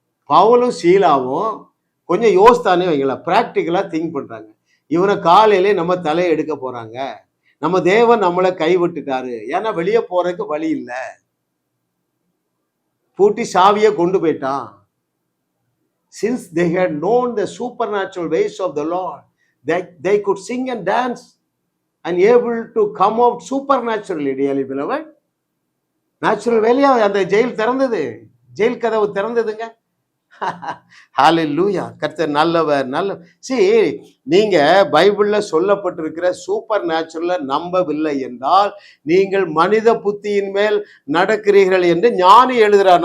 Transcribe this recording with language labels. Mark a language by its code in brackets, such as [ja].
[ta] பவுலும் சீலாவும் கொஞ்சம் யோசித்தானே வைங்களா, பிராக்டிக்கலா திங்க் பண்றாங்க. இவனை காலையிலே நம்ம தலையை எடுக்க போறாங்க, நம்ம தேவன் நம்மளை கைவிட்டுட்டாரு, ஏன்னா வெளியே போறதுக்கு வழி இல்லை, பூட்டி சாவியை கொண்டு போயிட்டான். [en] Since they had known the supernatural ways of the Lord, they could sing and dance and able to come out supernaturally, dearly beloved. [ta] Natural வேலையா அந்த ஜெயில் திறந்தது, ஜெயில் கதவு திறந்ததுங்க. ஹalleluya. கர்த்தர் நல்லவர், நல்ல. See, நீங்க பைபிள்ல சொல்லப்பட்டிருக்கிற சூப்பர் நேச்சுரலை நம்பவில்லை என்றால் நீங்கள் மனித புத்தியின் மேல் நடக்கிறீர்கள் என்று ஞானி எழுதுறார்.